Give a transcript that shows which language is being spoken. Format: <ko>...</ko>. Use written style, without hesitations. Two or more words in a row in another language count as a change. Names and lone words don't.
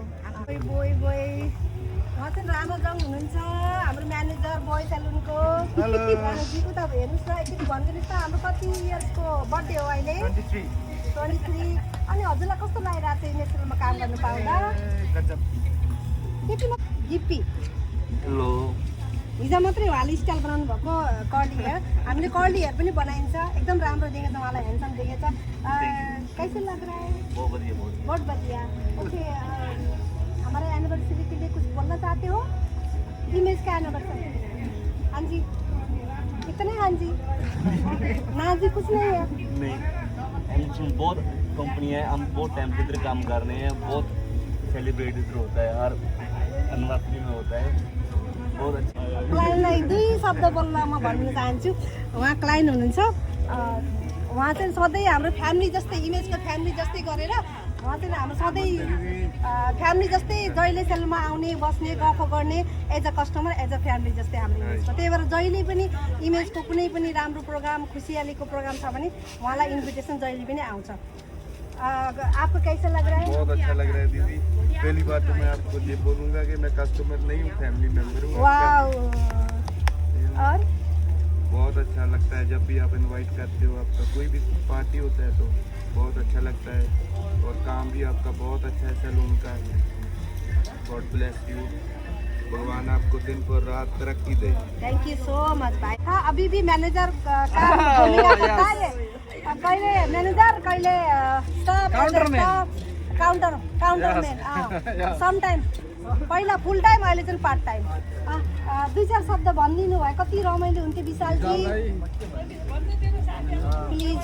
<ne>बोय बोय उहाँ चाहिँ रामजङ हुनुहुन्छ हाम्रो म्यानेजर बोय सेलुनको उता हेर्नुहोस् न एकचोटि भनिदिनुहोस् त हाम्रो कति इयर्सको बर्थडे हो अहिले 23 अनि हजुरलाई कस्तो लागिरहेको छ इमेज सेलुनमा काम गर्नु पाउँदा त्यति जिप्पी हेलो हिजो मात्रै हाल स्टाइल बनाउनु भएको कर्ली हेयर हामीले कर्ली हेयर पनि बनाइन्छ एकदम राम्रो देखेछ उहाँलाई ह्यान्डसम देखेछ</ne> <hi>कैसे लग रहा है बहुत बढ़िया ओके हमारा एनिवर्सरी के लिए कुछ बोलना चाहते हो इमेज का एनिवर्सरी हाँ जी कितने हाँ जी ना जी कुछ नहीं है नहीं बहुत कंपनी है हम बहुत टाइम से इधर काम कर रहे हैं बहुत सेलिब्रेट इधर होता है हर एनिवर्सरी में होता है बहुत अच्छा</hi> <ne>क्लाइन्टलाई दुई शब्द बोल्न म भन्न चाहन्छु उहाँ क्लाइन्ट हुनुहुन्छ उहाँ चाहिँ सधैँ हाम्रो फ्यामिली जस्तै इमेजको फ्यामिली जस्तै गरेर उहाँ चाहिँ हाम्रो सधैँ फ्यामिली जस्तै जहिले सेलमा आउने बस्ने गफ गर्ने</ne> <en>as a customer as a family</en> <ne>जस्तै हाम्रो इमेजको त्यही भएर जहिले पनि इमेजको कुनै पनि राम्रो प्रोग्राम खुसियालीको प्रोग्राम छ भने उहाँलाई इन्भिटेसन जहिले पनि आउँछ</ne> <hi>आपको कैसा लग रहा है बहुत अच्छा लग रहा है दीदी पहली बात तो मैं आपको ये बोलूँगा कि मैं कस्टमर नहीं हूँ फैमिली मेम्बर हूँ वाओ और बहुत अच्छा लगता है जब भी आप इनवाइट करते हो आपका कोई भी पार्टी होता है तो बहुत अच्छा लगता है और काम भी आपका बहुत अच्छा है सैलून का</hi> <en>God bless you</en> <hi>भगवान आपको दिन पर रात तरक्की दे</hi> <en>thank you so much</en> <hi>भाई हाँ अभी भी मैनेजर का भूमिका करता है</hi> <ne>कहिले मैनेजर कहिले काउन्टरम्यान</ne> <en>some time</en> <ne>पहिला</ne> <en>full time</en> <ne>अहिले चाहिँ</ne> <en>part time</en> <ne>दुई चार शब्द भनिदिनु भयो कति रमाइलो हुन्थ्यो विशालजी प्लिज</ne>